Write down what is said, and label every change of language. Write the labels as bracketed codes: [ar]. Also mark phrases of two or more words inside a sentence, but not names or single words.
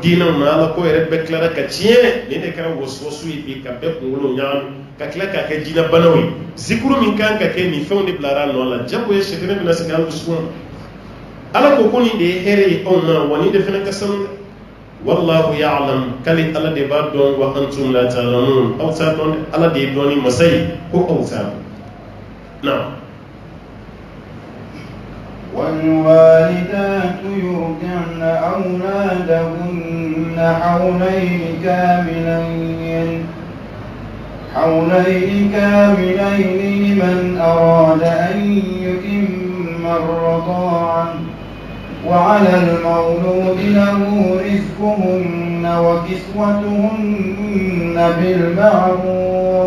[bm] diinɛw na ala ko yɛrɛ bɛɛ tilara ka tiɲɛ nin de kɛra wɔsiwɔsi ye bi ka bɛɛ kunkolo ɲagami ka tila k'a kɛ jinɛbanaw ye zikuru min kan ka kɛ nin fɛnw de bilara a nɔ la jago ye sɛtɛnɛ bɛna segin an dusukun ala ko ko nin de ye hɛrɛ ye anw na wa nin de fana ka sanu dɛ [ar] والله يعلم [bm] kali ala de b'a dɔn [ar] وأنتم لا تعلمون [bm] aw t'a dɔn dɛ ala de ye dɔnni masa ye ko aw t'a dɔn نعم [ar] والوالدات يرضعن أولادهن حولين كاملين لمن أراد أن يتم الرضاعة وعلى المولود له رزقهن وكسوتهن بالمعروف